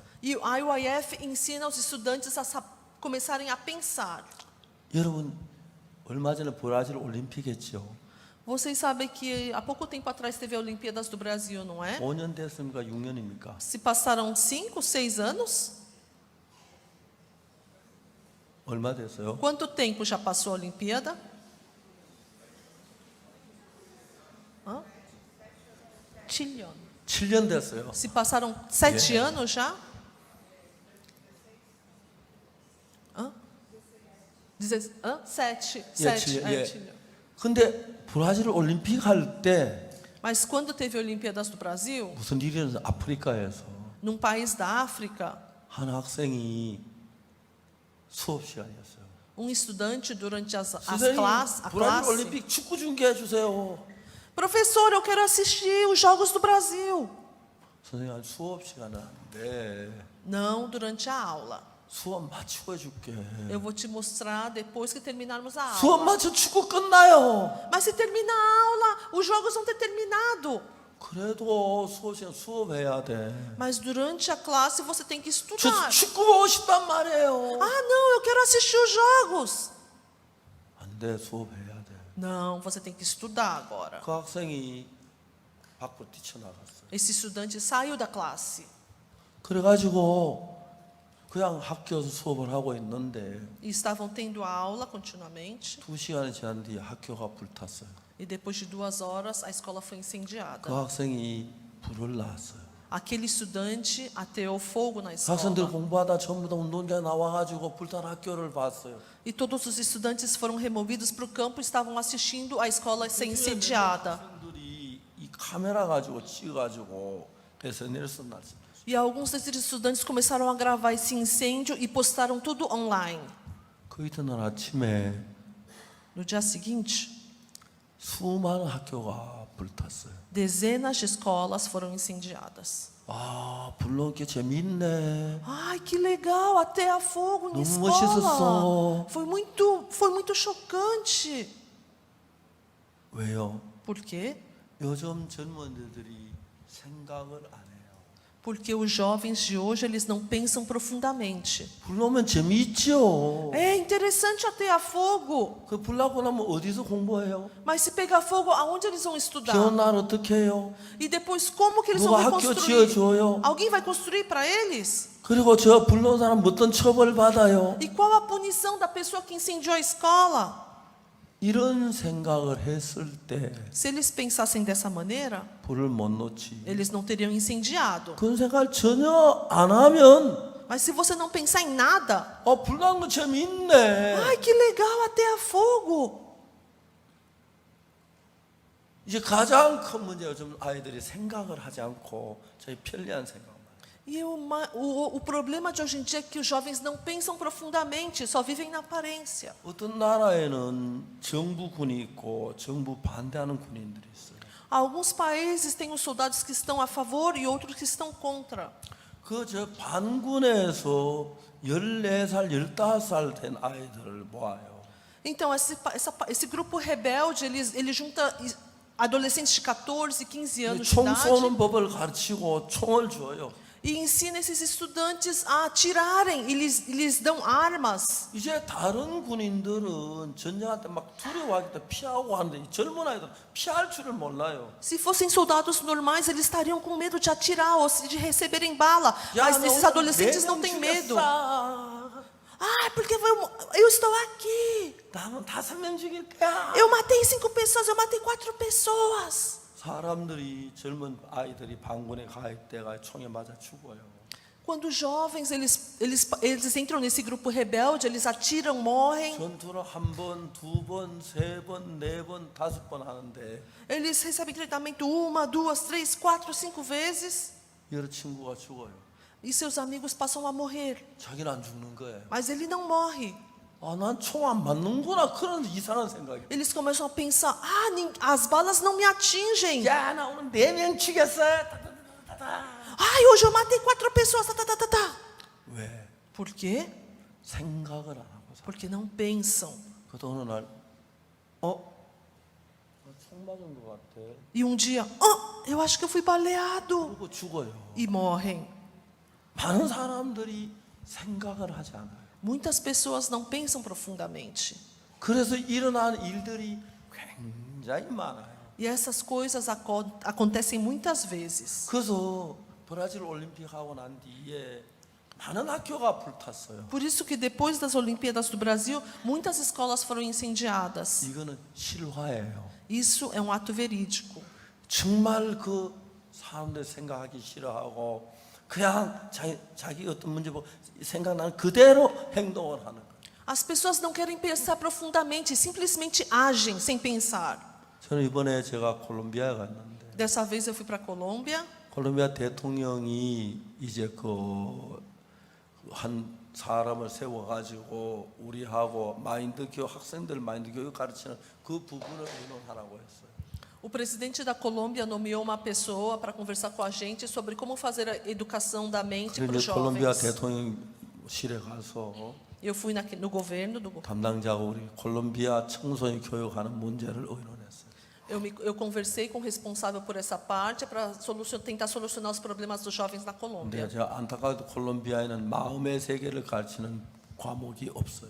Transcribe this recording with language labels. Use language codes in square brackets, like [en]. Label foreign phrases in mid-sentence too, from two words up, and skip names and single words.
[pt] E o IYF ensina aos estudantes a começarem a pensar. [ko] 여러분 얼마 전에 브라질 올림픽 했죠. [pt] Vocês sabem que há pouco tempo atrás teve a Olimpíadas do Brasil, não é? [ko] 5년 됐습니까? 6년입니까? [pt] Se passaram 5, 6 anos? [ko] 얼마 됐어요? [pt] Quanto tempo já passou a Olimpíada? [ko] 7년. 7년 됐어요. [pt] Se passaram 7 [en] Yeah. [pt] anos já? Sete. [ko] 예. 근데 브라질 올림픽 할 때 [pt] Mas quando teve Olimpíadas do Brasil, [ko] 무슨 일이 일어났어? 아프리카에서 [pt] num país da África, [ko] 한 학생이 수업 시간이었어요. [pt] estudante durante a [ko] 선생님, 브라질 [pt] classe, [ko] 올림픽 축구 중계해 주세요. [pt] professor, eu quero assistir os Jogos do Brasil. [ko] 선생님, 수업 시간은 안 돼. [pt] Não durante a aula. [ko] 수업 마치고 해줄게. [pt] Eu vou te mostrar depois que terminarmos a [ko] 수업 [pt] aula. [ko] 마쳐 축구 끝나요. [pt] Mas se termina a aula, os jogos vão ter terminado. [ko] 그래도 수업 시간 수업해야 돼. [pt] Mas durante a classe você tem que [ko] 저 [pt] estudar. [ko] 축구 보고 싶단 말이에요. [pt] Ah, não, eu quero assistir os jogos. [ko] 안 돼, 수업해야 돼. [pt] Não, você tem que estudar agora. [ko] 그 학생이 밖으로 뛰쳐나갔어요. [pt] Esse estudante saiu da classe [ko] 그래가지고 그냥 학교에서 수업을 하고 있는데 [pt] e estavam tendo aula continuamente. [ko] 2시간이 지난 뒤에 학교가 불탔어요. [pt] E depois de 2 horas, a escola foi [ko] 그 [pt] incendiada. [ko] 학생이 불을 놨어요. [pt] Aquele estudante ateou fogo na [ko] 학생들 [pt] escola. [ko] 공부하다 전부 다 운동장에 나와가지고 불탄 학교를 봤어요. [pt] E todos os estudantes foram removidos para o campo e estavam assistindo a escola ser incendiada. [ko] 학생들이 이 카메라 가지고 찍어가지고 SNS에 났어요. [pt] E alguns desses estudantes começaram a gravar esse incêndio e postaram tudo online. [ko] 그 이튿날 아침에 [pt] No dia seguinte, [ko] 수많은 학교가 불탔어요. [pt] dezenas de escolas foram incendiadas. [ko] 아, 불러온 게 재밌네. [pt] Ai, que legal, até a fogo em [ko] 너무 멋있었어. [pt] escola. Foi muito chocante. [ko] 왜요? [pt] Por quê? [ko] 요즘 젊은이들이 생각을 안 해요. [pt] Porque os jovens de hoje, eles não pensam profundamente. [ko] 불러오면 재미있죠. [pt] É interessante atear fogo, [ko] 그 불나고 나면 어디서 공부해요? [pt] mas se pegar fogo, aonde eles vão estudar? [ko] 비 오는 날 어떻게 해요? [pt] E depois, como que eles [ko] 누가 [pt] vão [ko] 학교 [pt] reconstruir? [ko] 지어줘요? [pt] Alguém vai construir para eles? [ko] 그리고 저 불러온 사람 어떤 처벌 받아요? [pt] E qual a punição da pessoa que incendiou a escola? [ko] 이런 생각을 했을 때 [pt] Se eles pensassem dessa maneira, [ko] 불을 못 놓지. [pt] eles não teriam incendiado. [ko] 그런 생각을 전혀 안 하면 [pt] Mas se você não pensar em nada, [ko] 불난 거 재미있네. [pt] ai, que legal, atear fogo. [ko] 이제 가장 큰 문제가 좀 아이들이 생각을 하지 않고 저희 편리한 생각만. [pt] E o problema de hoje em dia é que os jovens não pensam profundamente, só vivem na aparência. [ko] 어떤 나라에는 정부군이 있고 정부 반대하는 군인들이 있어요. [pt] Alguns países têm os soldados que estão a favor e outros que estão contra. [ko] 그 저 반군에서 14살, 15살 된 아이들을 모아요. [pt] Então, esse grupo rebelde, ele junta adolescentes de 14, 15 anos de [ko] 총 [pt] idade [ko] 쏘는 법을 가르치고 총을 줘요. [pt] e ensina esses estudantes a atirarem, e lhes dão armas. [ko] 이제 다른 군인들은 전쟁할 때 막 두려워하기 때문에 피하고 하는데 이 젊은 아이들은 피할 줄을 몰라요. [pt] Se fossem soldados normais, eles estariam com medo de atirar ou de receberem bala. Mas esses [ko] 너 [pt] adolescentes [ko] 네 [pt] não [ko] 명 [pt] têm medo. [ko] 죽였어. [pt] Ah, porque eu estou aqui. [ko] 나는 5명 죽일 거야. [pt] Eu matei 5 pessoas, eu matei 4 pessoas. [ko] 사람들이 젊은 아이들이 반군에 갈 때가 총에 맞아 죽어요. [pt] Quando os jovens eles entram nesse grupo rebelde, eles atiram, morrem. [ko] 전투를 1번, 2번, 3번, 4번, 5번 하는데 [pt] Eles recebem treinamento 1, 2, 3, 4, 5 vezes. [ko] 여러 친구가 죽어요. [pt] E seus amigos passam a morrer. [ko] 자기는 안 죽는 거예요. [pt] Mas ele não morre. [ko] 난 총 안 맞는구나. 그런 이상한 생각이. [pt] Eles começam a pensar: as balas não me atingem. [ko] 야, 나 오늘 4명 죽였어. [pt] Ai, hoje eu matei 4 pessoas. [ko] 왜? [pt] Por quê? [ko] 생각을 안 하고 살아. [pt] Porque não pensam. [ko] 그래도 어느 날 총 맞은 것 같아. [pt] E um dia, eu acho que eu fui baleado. [ko] 그리고 죽어요. [pt] E morrem. [ko] 많은 사람들이 생각을 하지 않아요. [pt] Muitas pessoas não pensam profundamente. [ko] 그래서 일어나는 일들이 굉장히 많아요. [pt] E essas coisas acontecem muitas vezes. [ko] 그래서 브라질 올림픽 하고 난 뒤에 많은 학교가 불탔어요. [pt] Por isso que depois das Olimpíadas do Brasil, muitas escolas foram incendiadas. [ko] 이거는 실화예요. [pt] Isso é um ato verídico. [ko] 정말 그 사람들 생각하기 싫어하고 그냥 자기 어떤 문제 보고 생각나는 그대로 행동을 하는 거예요. [pt] As pessoas não querem pensar profundamente, simplesmente agem sem pensar. [ko] 저는 이번에 제가 콜롬비아에 갔는데 [pt] Dessa vez eu fui para a Colômbia. [ko] 콜롬비아 대통령이 이제 그 한 사람을 세워가지고 우리하고 마인드 교육 학생들 마인드 교육 가르치는 그 부분을 의논하라고 했어요. [pt] O presidente da Colômbia nomeou uma pessoa para conversar com a gente sobre como fazer a educação da mente para os [ko] 그래서 콜롬비아 [pt] jovens. [ko] 대통령실에 가서 [pt] Eu fui no governo do [ko] 담당자하고 우리 콜롬비아 청소년 교육하는 문제를 의논했어요. [pt] eu conversei com o responsável por essa parte para tentar solucionar os problemas dos jovens na [ko] 근데 [pt] Colômbia. [ko] 제가 안타깝게도 콜롬비아에는 마음의 세계를 가르치는 과목이 없어요.